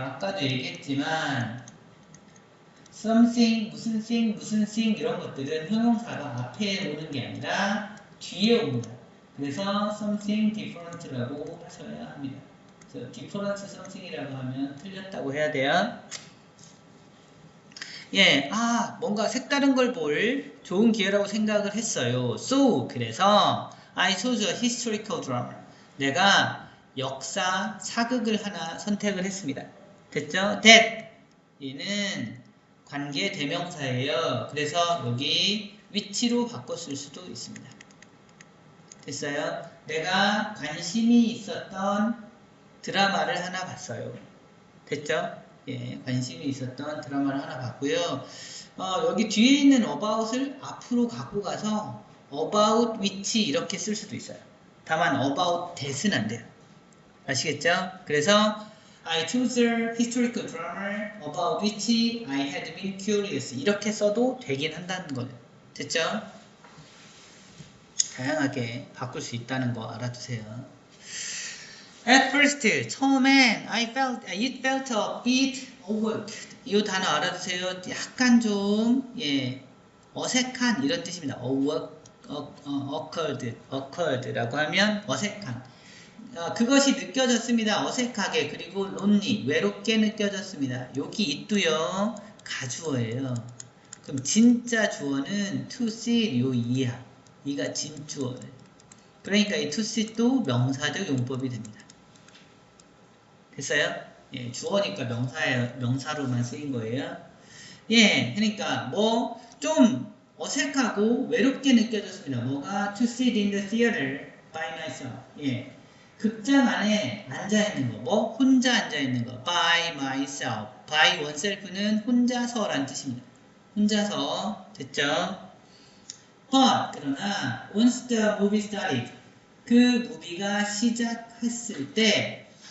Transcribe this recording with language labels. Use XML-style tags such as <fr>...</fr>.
<ko>아까도 얘기했지만 something, 무슨 thing, 무슨 thing 이런 것들은 형용사가 앞에 오는 게 아니라 뒤에 옵니다. 그래서 something different라고 하셔야 합니다. 그래서 different something이라고 하면 틀렸다고 해야 돼요. 예, 뭔가 색다른 걸 볼 좋은 기회라고 생각을 했어요.</ko> <en>So,</en> <ko>그래서</ko> <en>I chose a historical drama.</en> <ko>내가 역사 사극을 하나 선택을 했습니다. 됐죠? That 얘는 관계 대명사예요. 그래서 여기 위치로 바꿨을 수도 있습니다. 됐어요? 내가 관심이 있었던 드라마를 하나 봤어요. 됐죠? 예, 관심이 있었던 드라마를 하나 봤고요. 여기 뒤에 있는 about을 앞으로 갖고 가서 about which 이렇게 쓸 수도 있어요. 다만 about that은 안 돼요. 아시겠죠? 그래서</ko> <en>I chose a historical drama about which I had been curious.</en> <ko>이렇게 써도 되긴 한다는 거예요. 됐죠? 다양하게 바꿀 수 있다는 거 알아두세요.</ko> <en>At first,</en> <ko>처음엔</ko> <en>it felt a bit awkward.</en> <ko>이 단어 알아두세요. 약간 좀 어색한 이런 뜻입니다. awkward라고 하면 어색한. 그것이 느껴졌습니다. 어색하게. 그리고 lonely, 외롭게 느껴졌습니다. 여기 있도요. 가주어예요. 그럼 진짜 주어는 to see 요 이하. 이가 진주어예요. 그러니까 이 to see도 명사적 용법이 됩니다. 됐어요? 예, 주어니까 명사로만 쓰인 거예요. 예, 그러니까 뭐 좀 어색하고 외롭게 느껴졌습니다. 뭐가</ko> <en>to sit in the theater by myself.</en> <ko>예, 극장 안에 앉아 있는 거, 뭐 혼자 앉아 있는 거, by myself. by oneself는 혼자서란 뜻입니다. 혼자서. 됐죠?</ko> <en>But</en> <ko>그러나</ko> <en>once the movie started,</en> <ko>그 무비가 시작했을 때.</ko>